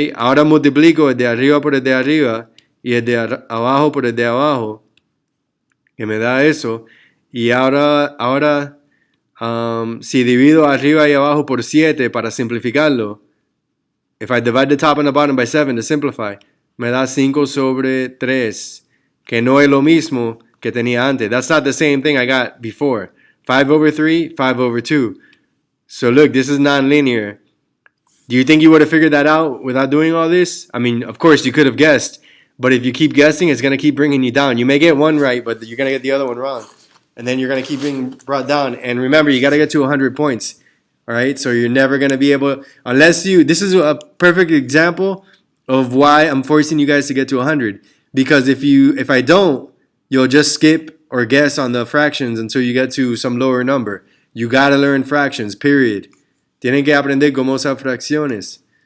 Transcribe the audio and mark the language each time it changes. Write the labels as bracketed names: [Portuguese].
[Spanish] Ahora multiplico el de arriba por el de arriba y el de abajo por el de abajo, que me da eso. Y ahora si divido arriba y abajo por 7 para simplificarlo, [English] if I divide the top and the bottom by 7 to simplify, [Spanish] me da 5 sobre 3, que no es lo mismo que tenía antes. [English] That's not the same thing I got before. 5 over 3, 5 over 2. So look, this is nonlinear. Do you think you would have figured that out without doing all this? I mean, of course, you could have guessed. But if you keep guessing, it's going to keep bringing you down. You may get one right, but you're going to get the other one wrong. And then you're going to keep being brought down. And remember, you got to get to 100 points. All right? So you're never going to be able, this is a perfect example of why I'm forcing you guys to get to 100. Because if I don't, you'll just skip or guess on the fractions until you get to some lower number. You got to learn fractions, period. [Spanish] Tienen que aprender cómo usar fracciones.